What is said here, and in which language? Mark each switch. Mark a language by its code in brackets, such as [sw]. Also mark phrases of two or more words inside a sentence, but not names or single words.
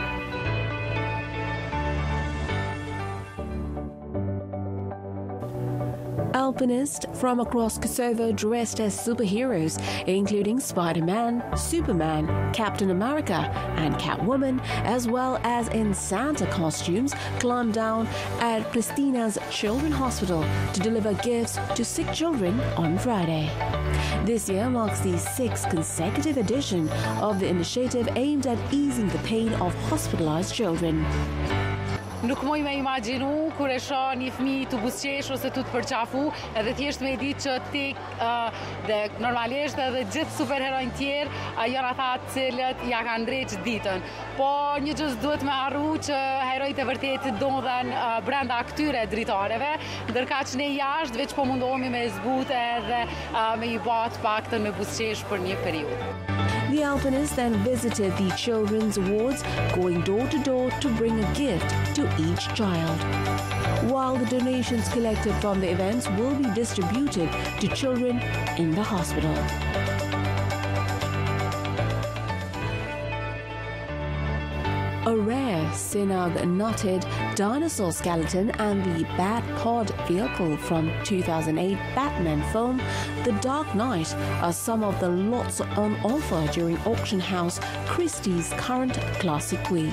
[en] Alpinists from across Kosovo dressed as superheroes, including Spider-Man, Superman, Captain America and Catwoman, as well as in Santa costumes, climbed down at Pristina's Children's Hospital to deliver gifts to sick children on Friday. This year marks the 6th consecutive edition of the initiative aimed at easing the pain of hospitalized children. [sq] Nuk moj me imagjinu kur e shoh një fëmijë të buzëqesh ose të përqafu, edhe thjesht me ditë që dhe normalisht edhe gjithë superheronjtë tjerë janë ata të cilët ja kanë ndreq ditën. Po një gjë duhet me harru që herojtë e vërtetë ndodhen brenda këtyre dritareve, ndërkaq ne jashtë veç po mundohemi me zbute edhe me i bë të paktën me buzëqesh për një periudhë. [en] The alpinists then visited the children's wards, going door to door to bring a gift to each child. While the donations collected from the events will be distributed to children in the hospital. A rare Sinag-knotted dinosaur skeleton and the Bat-Pod vehicle from 2008 Batman film The Dark Knight are some of the lots on offer during auction house Christie's current Classic Week.